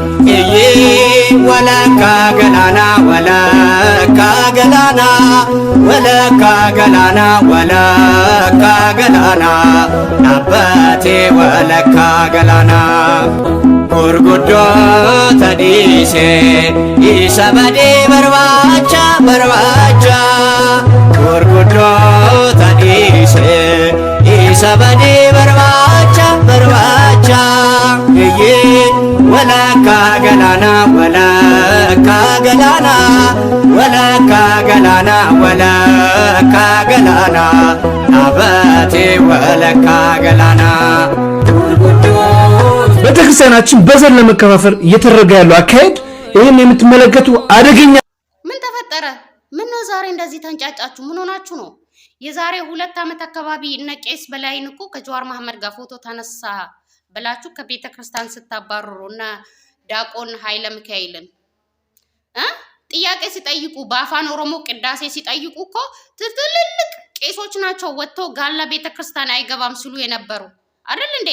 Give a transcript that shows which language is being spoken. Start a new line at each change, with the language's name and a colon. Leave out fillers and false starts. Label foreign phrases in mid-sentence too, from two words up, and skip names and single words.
Oromo: walakkaa galaanaa walakkaa galaanaa walakkaa galaanaa walakkaa galaanaa dhaabbatee walakkaa galaanaa gurguddoota dhiisee isa badee barbaacha barbaacha gurguddoota dhiisee isa badee barbaacha barbaacha walakkaa galaanaa walakkaa galaanaa walakkaa galaanaa walakkaa galaanaa dhaabbatee walakkaa galaanaa
Amharic: ቤተክርስቲያናችን በዘር ለመከፋፈል እየተደረገ ያለው አካሄድ ይሄን የምትመለከቱ አደገኛ ምን ተፈጠረ? ምን ነው ዛሬ እንደዚህ ተንጫጫችሁ? ምን ሆናችሁ ነው? የዛሬ 2 ዓመት አካባቢ እነ ቄስ በላይን እኮ ከጀዋር መሐመድ ጋር ፎቶ ተነሳ ብላችሁ ከቤተክርስቲያን ስታባረሩና ዲያቆን ኃይለ ሚካኤልን ጥያቄ ሲጠይቁ በአፋን ኦሮሞ ቅዳሴ ሲጠይቁ እኮ ትልልቅ ቄሶች ናቸው ወጥተው ጋላ ቤተክርስቲያን አይገባም ሲሉ የነበሩ አይደል እንዴ?